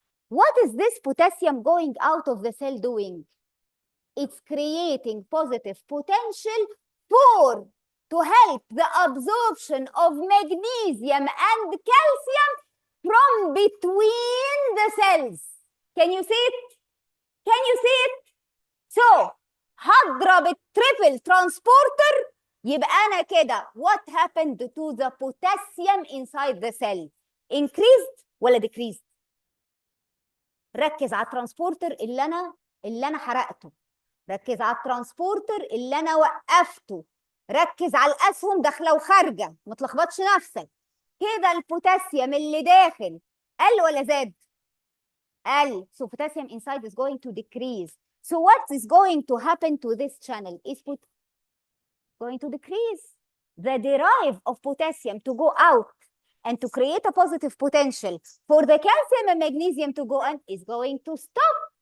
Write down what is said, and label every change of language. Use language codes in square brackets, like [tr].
[en] What is this potassium going out of the cell doing? It's creating positive potential to help the absorption of magnesium and calcium from between the cells. Can you see it? Can you see it? So, هضرب التريبل transporter, يبقى أنا كده what happened to the potassium inside the cell? [ar] Increased ولا decreased؟ ركز على الترانسبورتر اللي أنا حرقته. ركز على الترانسبورتر اللي أنا وقفته. ركز على الأسهم داخلة وخارجة، ما تلخبطش نفسك. كده البوتاسيوم اللي داخل قل ولا زاد؟ قل. [en] So potassium inside is going to decrease. So what is going to happen to this channel? Is going to decrease. The drive of potassium to go out and to create a positive potential for the calcium and magnesium to go in is going to stop.